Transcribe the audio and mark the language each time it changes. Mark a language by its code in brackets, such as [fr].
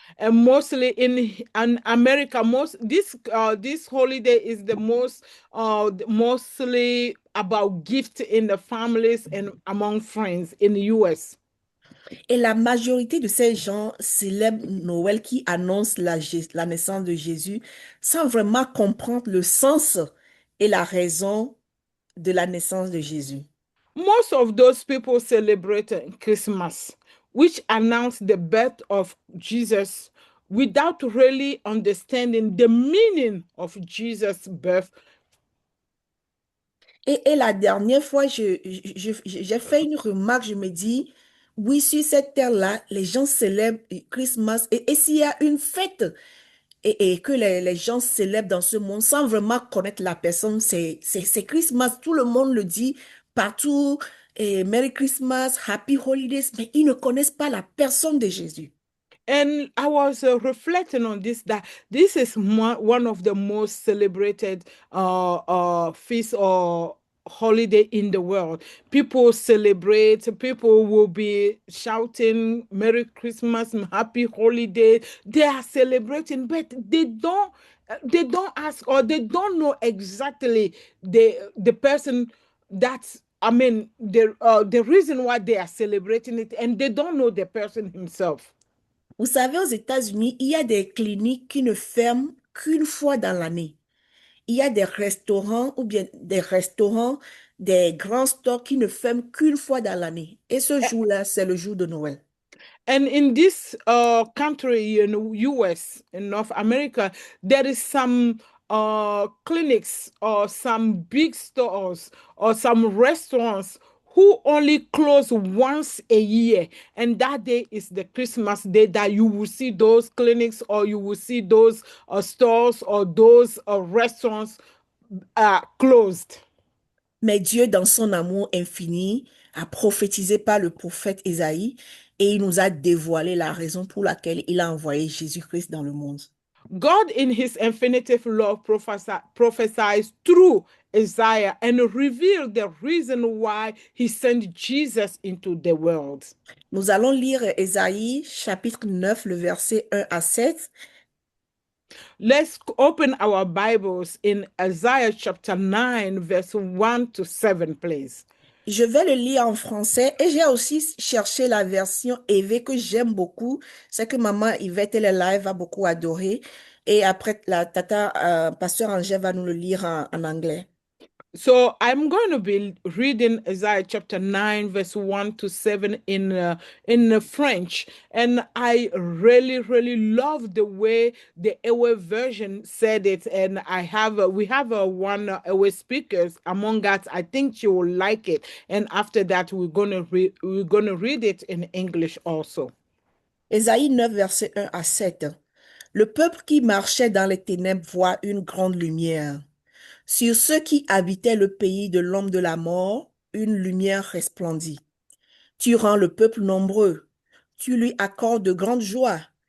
[en] And mostly in America, this holiday is the most mostly about gift in the families and among friends in the US. [fr] Et la majorité de ces gens célèbrent Noël qui annonce la naissance de Jésus sans vraiment comprendre le sens et la raison de la naissance de Jésus. [en] Most of those people celebrate Christmas, which announce the birth of Jesus without really understanding the meaning of Jesus' birth. [fr] Et la dernière fois, j'ai fait une remarque, je me dis, oui, sur cette terre-là, les gens célèbrent Christmas. Et s'il y a une fête et que les gens célèbrent dans ce monde sans vraiment connaître la personne, c'est Christmas. Tout le monde le dit partout. Et [en] Merry Christmas, Happy Holidays, [fr] mais ils ne connaissent pas la personne de Jésus. [en] And I was reflecting on this that this is one of the most celebrated feasts or holiday in the world. People celebrate, people will be shouting Merry Christmas, Happy Holiday. They are celebrating, but they don't ask, or they don't know exactly the person that's, I mean, the reason why they are celebrating it, and they don't know the person himself. [fr] Vous savez, aux États-Unis, il y a des cliniques qui ne ferment qu'une fois dans l'année. Il y a des restaurants ou bien des restaurants, des grands stores qui ne ferment qu'une fois dans l'année. Et ce jour-là, c'est le jour de Noël. [en] And in this country, US, in North America, there is some clinics or some big stores or some restaurants who only close once a year. And that day is the Christmas day that you will see those clinics, or you will see those stores or those restaurants closed. [fr] Mais Dieu, dans son amour infini, a prophétisé par le prophète Ésaïe et il nous a dévoilé la raison pour laquelle il a envoyé Jésus-Christ dans le monde. [en] God, in his infinitive love, prophesies through Isaiah and revealed the reason why he sent Jesus into the world. [fr] Nous allons lire Ésaïe chapitre 9, le verset 1 à 7. [en] Let's open our Bibles in Isaiah chapter 9, verse 1 to 7, please. [fr] Je vais le lire en français et j'ai aussi cherché la version EV que j'aime beaucoup. C'est que maman Yvette, elle est là, elle va beaucoup adorer. Et après, la tata, pasteur Angèle va nous le lire en anglais. [en] So I'm going to be reading Isaiah chapter 9, verse 1 to 7 in French. And I really, really love the way the Ewe version said it. And we have one Ewe speakers among us. I think she will like it. And after that, we're gonna read it in English also. [fr] Ésaïe 9, verset 1 à 7. Le peuple qui marchait dans les ténèbres voit une grande lumière. Sur ceux qui habitaient le pays de l'homme de la mort, une lumière resplendit. Tu rends le peuple nombreux. Tu lui accordes de grandes joies.